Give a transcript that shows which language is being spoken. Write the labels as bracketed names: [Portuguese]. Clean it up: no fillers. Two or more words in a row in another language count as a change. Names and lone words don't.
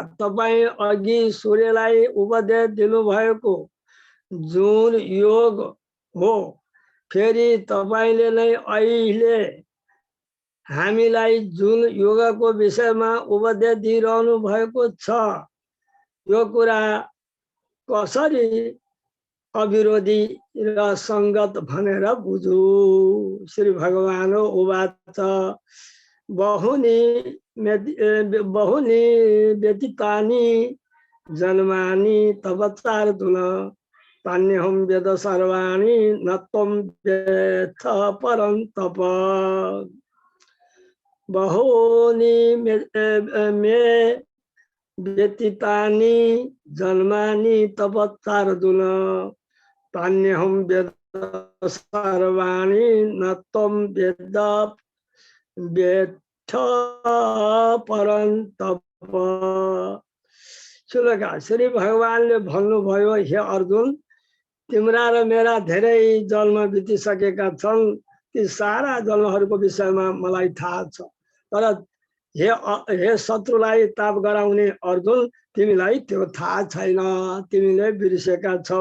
[Nepali] तपाईं अघि सूर्यलाई उपदेश दिनुभएको जुन योग हो, फेरि तपाईले नै अहिले हामीलाई जुन योगको विषयमा उपदेश दिइरहनु भएको छ। यो कुरा कसरी अविरोधी र संगत भनेर बुझ्नु? [Sanskrit] श्री भगवान उवाच बहुनी व्यतीतानि जन्मानि तव चार्दुल तान्यहं वेद सर्वाणि न त्वं वेत्थ परन्तप। बहुनी मे व्यतीतानि जन्मानि तव चार्दुल तान्यहं वेद सर्वाणि न त्वं वेत्थ परन्तप। [Nepali] सुनका, श्री भगवानले भन्नुभयो, हे अर्जुन, तिम्रा र मेरा धेरै जन्म बितिसकेका छन्। ती सारा जन्महरूको विषयमा मलाई थाहा छ। तर हे शत्रुलाई ताप गराउने अर्जुन, तिमीलाई त्यो थाहा छैन, तिमीले बिर्सेका छौ।